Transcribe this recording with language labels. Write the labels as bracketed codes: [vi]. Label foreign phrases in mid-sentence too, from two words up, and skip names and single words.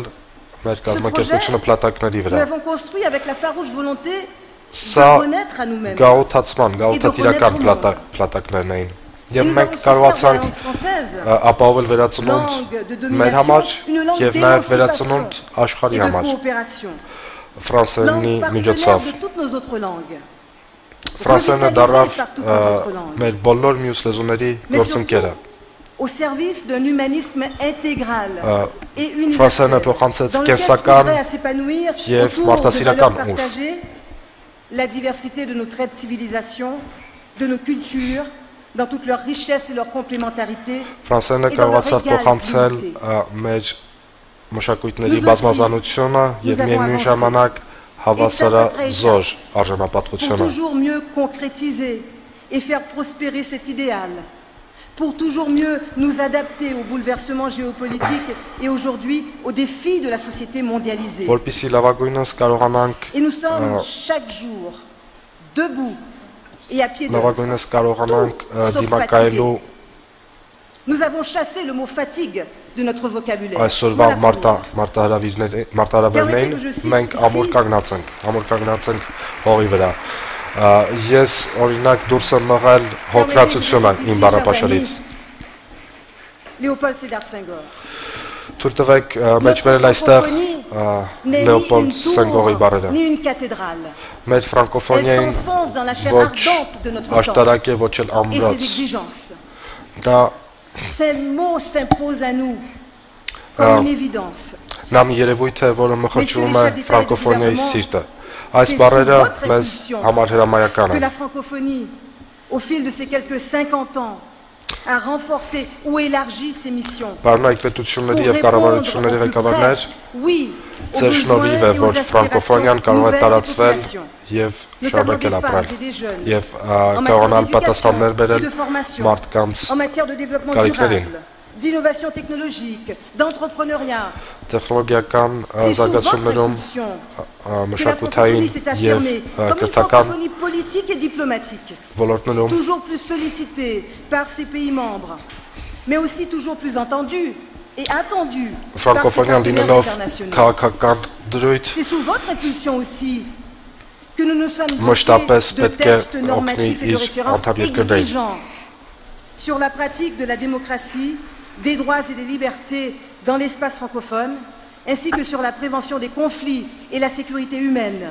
[fr] Ce projet, nous l'avons construit avec la farouche volonté de renaître à nous-mêmes et de renaître au monde. Et nous avons su faire de la langue française langue de domination, une langue d'émancipation et de coopération. [hy] Ֆրանսերենի միջոցով։ Ֆրանսերենը դառավ մեր բոլոր մյուս լեզուների գործընկերը։ [fr] Au service d'un humanisme intégral et universel, dans lequel pourrait s'épanouir autour de valeurs partagées, la diversité de nos traits de civilisation, de nos cultures, dans toute leur richesse et leur complémentarité, et dans leur égale dignité. [hy] Մշակույթների բազմազանությունը եւ միևնույն ժամանակ հավասարազոր արժանապատվությունը։ [fr] Pour toujours mieux concrétiser et faire prospérer cet idéal, pour toujours mieux nous adapter aux bouleversements géopolitiques et aujourd'hui aux défis de la société mondialisée. Et nous sommes chaque jour debout et à pied d'œuvre, sauf fatigués. Nous avons chassé le mot fatigue de notre vocabulaire. Permettez que je cite [hy] Ես օրինակ դուրս եմ մղել հոգնածությունը իմ բառապաշարից։ [fr] Léopold Sédar Senghor. [hy] Թույլ տվեք մեջ վերել այստեղ Լեոպոլդ Սենգորի բառերը։ Մեր ֆրանկոֆոնիային ոչ աշտարակ է, ոչ էլ ամրոց։ Դա նա մի երևույթ է, որը մխրճում է ֆրանկոֆոնիայի սիրտը։ Այս բառերը մեզ համար հրամայական են։ [fr] Que la francophonie, au fil de ces quelques 50 ans, a renforcé ou élargi ses missions. [hy] Բարնայք պետությունների եւ կառավարությունների ղեկավարներ, ձեր շնորհիվ է, որ ֆրանկոֆոնիան կարող է տարածվել եւ շարունակել ապրել եւ կարողանալ պատասխաններ բերել մարդկանց կարիքներին։ [fr] D'innovation technologique, d'entrepreneuriat. [hy] Տեխնոլոգիական զարգացումներում մշակութային եւ կրթական [fr] politique et diplomatique. [hy] ոլորտներում [fr] Toujours plus sollicité par ses pays membres, mais aussi toujours plus entendu et attendu par ses partenaires internationaux. C'est sous votre impulsion aussi que nous nous sommes dotés de textes normatifs et de références exigeants sur la pratique de la démocratie, des droits et des libertés dans l'espace francophone, ainsi que sur la prévention des conflits et la sécurité humaine.